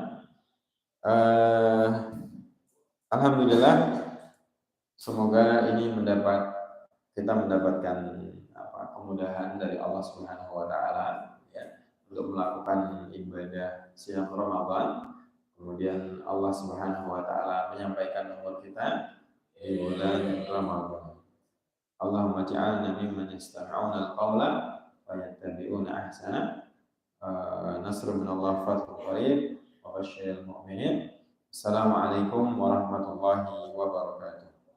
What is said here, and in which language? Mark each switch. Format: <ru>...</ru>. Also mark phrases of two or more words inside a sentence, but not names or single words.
<id>Alhamdulillah, semoga ini kita mendapatkan kemudahan dari Allah</id> <ar>سبحانه وتعالى</ar> <id>ya untuk melakukan ibadah siang Ramadan. Kemudian Allah</id> <ar>سبحانه وتعالى</ar> <id>menyampaikan umur kita di bulan Ramadan.</id> <ar>اللهم اجعلنا ممن يستمعون القول ويتبعون أحسنه. نصر من الله، وفتح قريب، وبشر المؤمنين. السلام عليكم ورحمة الله وبركاته.</ar>